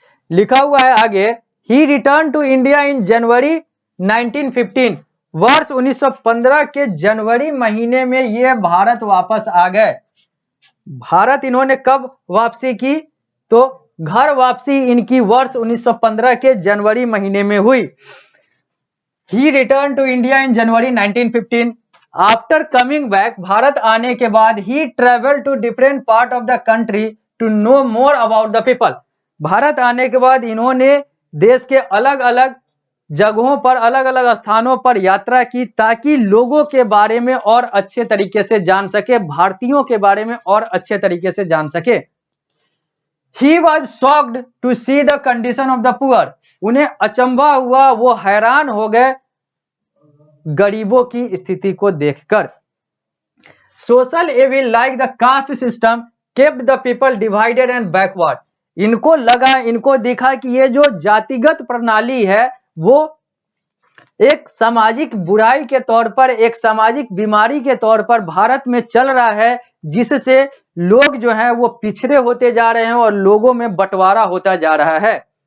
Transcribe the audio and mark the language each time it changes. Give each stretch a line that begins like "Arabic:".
Hindi: लिखा हुआ है आगे,
English: ही return to India in January 1915।
Hindi: वर्ष 1915 के जनवरी महीने में ये भारत वापस आ गए। भारत इन्होंने कब वापसी की? तो घर वापसी इनकी वर्ष 1915 के जनवरी महीने में हुई।
English: He returned to India in January 1915. After coming back,
Hindi: Bharat आने के बाद
English: he traveled to different part of the country to know more about the people.
Hindi: Bharat आने के बाद इन्होंने देश के अलग अलग जगहों पर अलग अलग स्थानों पर यात्रा की ताकि लोगों के बारे में और अच्छे तरीके से जान सके, भारतीयों के बारे में और अच्छे तरीके से जान सके।
English: He was shocked to see the condition of the poor.
Hindi: उन्हें अचंभा हुआ, वो हैरान हो गए गरीबों की स्थिति को देखकर।
English: Social evil like the caste system kept the people divided and backward.
Hindi: इनको लगा, इनको दिखा कि ये जो जातिगत प्रणाली है वो एक सामाजिक बुराई के तौर पर, एक सामाजिक बीमारी के तौर पर भारत में चल रहा है, जिससे लोग जो हैं वो पिछड़े होते जा रहे हैं और लोगों में बंटवारा होता जा रहा है।